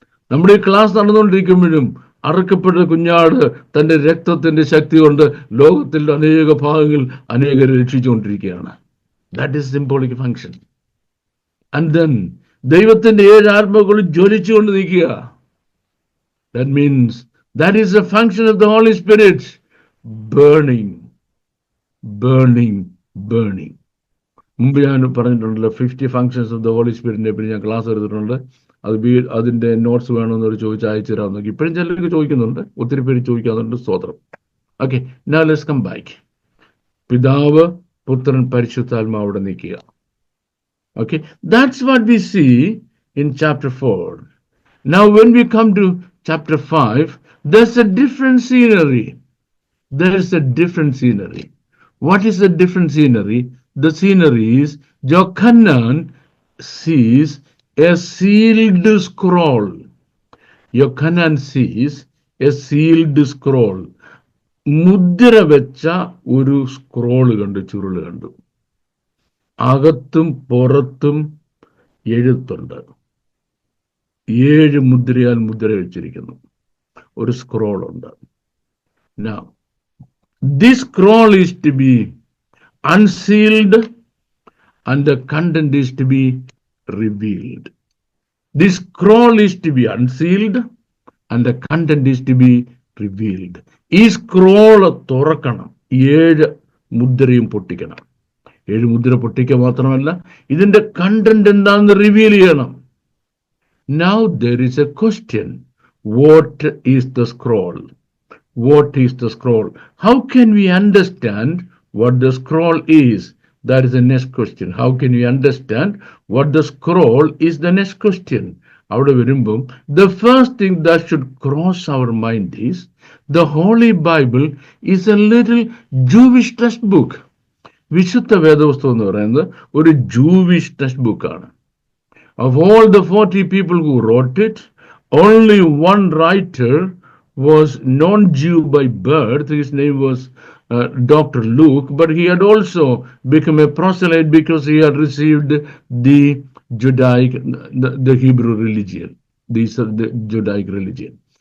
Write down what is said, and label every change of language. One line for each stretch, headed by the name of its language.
Malayalam: നമ്മുടെ ഈ ക്ലാസ് നടന്നുകൊണ്ടിരിക്കുമ്പോഴും അറുക്കപ്പെട്ട കുഞ്ഞാട് തന്റെ രക്തത്തിന്റെ ശക്തി കൊണ്ട് ലോകത്തിന്റെ അനേക ഭാഗങ്ങളിൽ അനേകരെ രക്ഷിച്ചുകൊണ്ടിരിക്കുകയാണ്.
English: That is symbolic function. And then
Malayalam: ദൈവത്തിന്റെ 7 ആത്മാക്കൾ ജ്വലിച്ചുകൊണ്ട് നിൽക്കുക.
English: That means that is a function of the holy spirit. Burning burning burning.
Malayalam: മുമ്പ് ഞാൻ പറഞ്ഞിട്ടുണ്ടല്ലോ 50
English: functions of the holy സ്പിരിറ്റിനെ
Malayalam: പറ്റി ഞാൻ ക്ലാസ് എടുത്തിട്ടുണ്ട്. അതിന്റെ നോട്ട്സ് വേണമെന്നൊരു ചോദിച്ച് അയച്ചു തരാമെന്നൊക്കെ ഇപ്പോഴും ചിലർക്ക് ചോദിക്കുന്നുണ്ട്, ഒത്തിരി പേര് ചോദിക്കാറുണ്ട്. സ്തോത്രം.
English: Okay, now let's come back.
Malayalam: പിതാവ് പുത്രൻ പരിശുദ്ധാത്മാവ് അവിടെ നിൽക്കുക.
English: Okay, that's what we see in chapter 4. Now when we come to chapter 5, there's a different scenery. There is a different scenery. What is the different scenery? The scenery is Jochanan sees a sealed scroll. Jochanan sees a sealed scroll.
Malayalam: മുദ്ര വെച്ച ഒരു scroll കണ്ടു, ചുരുള് കണ്ടു. അകത്തും പുറത്തും എഴുത്തുണ്ട്. 7 മുദ്രയാൽ മുദ്ര വെച്ചിരിക്കുന്നു. ഒരു സ്ക്രോൾ ഉണ്ട്.
English: Now, this scroll is to be unsealed and the content is to be revealed. This scroll is to be unsealed and the content is to be revealed.
Malayalam: ഈ സ്ക്രോള് തുറക്കണം, 7 മുദ്രയും പൊട്ടിക്കണം. 7 മുദ്ര പൊട്ടിക്കുക മാത്രമല്ല, ഇതിന്റെ കണ്ടന്റ് എന്താണെന്ന് റിവീൽ ചെയ്യണം.
English: Now there is a question. What is the scroll? What is the scroll? How can we understand what the scroll is? That is the next question. How can we understand what the scroll is? The next question.
Malayalam: അവിടെ വരുമ്പം
English: the first thing that should cross our mind is the Holy Bible is a little Jewish textbook.
Malayalam: വിശുദ്ധ വേദപുസ്തകം എന്ന് പറയുന്നത് ഒരു Jewish text ബുക്കാണ്.
English: Of all the 40 people who wrote it, only one writer was non-Jew by birth. His name was Dr. Luke, but he had also become a proselyte because he had received the Judaic, the Hebrew religion, the Judaic religion.